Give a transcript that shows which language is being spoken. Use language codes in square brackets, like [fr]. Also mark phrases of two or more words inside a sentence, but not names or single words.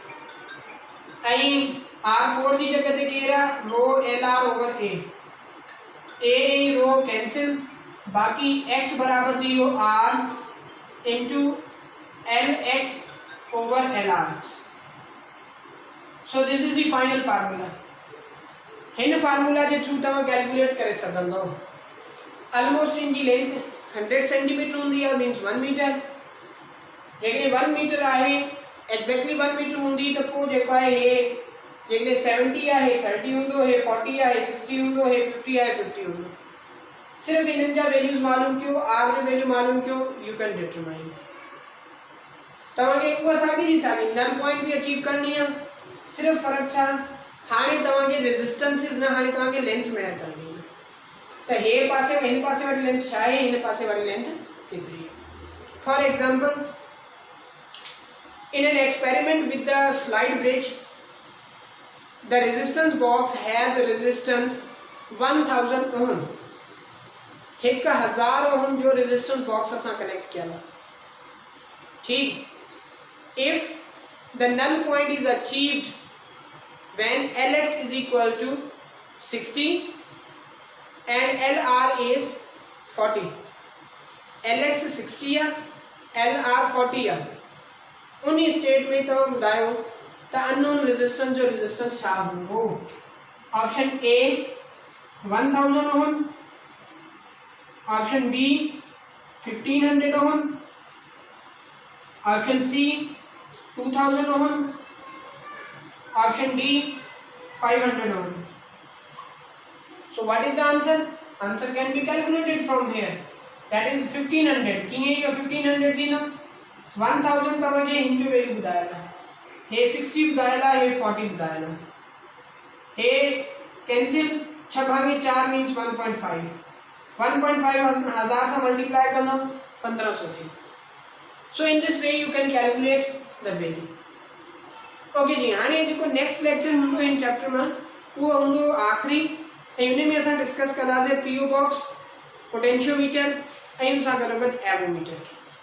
[sd] ऐं R4 जी जॻह ते केरु आहे? [en] rho L R over A. [sd] ए ऐं रो कैंसिल, बाक़ी एक्स बराबर थी वियो [en] R into L x over L R. So this is the final formula. [sd] हिन फार्मूला जे थ्रू तव्हां कैलकुलेट करे सघंदव। ऑलमोस्ट इन जी लेंथ 100 सेंटीमीटर हूंदी आहे, मीन्स 1 मीटर। जेकॾहिं 1 मीटर आहे, एक्ज़ैक्टली 1 मीटर हूंदी त पोइ जेको आहे हे जेकॾहिं 70 आहे 30 हूंदो, हे 40 आहे 60 हूंदो, हे 50 आहे 50 हूंदो। सिर्फ़ इन्हनि जा वैल्यूज़ मालूम कयो, आर जो वैल्यू मालूम कयो, [en] You can determine. [sd] तव्हांखे उहा साॻी जी साॻी [en] null point [sd] भी अचीव करनी आहे, सिर्फ़ फ़र्क़ु छा? हाणे तव्हांखे रेजिस्टेंसिस न, हाणे तव्हांखे लेंथ मेजर करनी आहे। त हे पासे हिन पासे वारी लेंथ छा आहे, हिन पासे वारी लेंथ केतिरी आहे। [en] For example, in an experiment with the slide bridge, the resistance box has a resistance 1000 ohm। [sd] 1000 ohm जो [en] resistance box [sd] असां कनेक्ट किया। ठीक, [en] if the null point is achieved when Lx is equal to 60 and Lr is 40, [sd] Lx 60 है, Lr 40 है, उन स्टेट में तव्हां ॿुधायो त [en] unknown resistance [sd] जो रेजिस्टेंस छा हूंदो। [en] Option A 1000 ohm, option B 1500 ohm, option C 2000 ohm, option D 500 ohm. So what is the answer? Answer can be calculated from here. That is [sd] 1500। कीअं इहो 1500 थी न? 1000 तव्हांखे हिन जो वैल्यू ॿुधायल आहे, हे 60 ॿुधायल आहे, हे 40 ॿुधायल आहे, हे कैंसिल 6 भागे 4 मीन्स 1.5। 1.5 1000 सां मल्टीप्लाई कंदो 1500 थी। [en] So in this way you can calculate the value. okay ji, [sd] हाणे जेको [en] next lecture [sd] हूंदो हिन चैप्टर में वो हूंदो आखिरी ऐं उन में असां डिस्कस कंदासीं [en] PO box potentiometer [sd] ऐं उन सां गॾोगॾु एवोमीटर।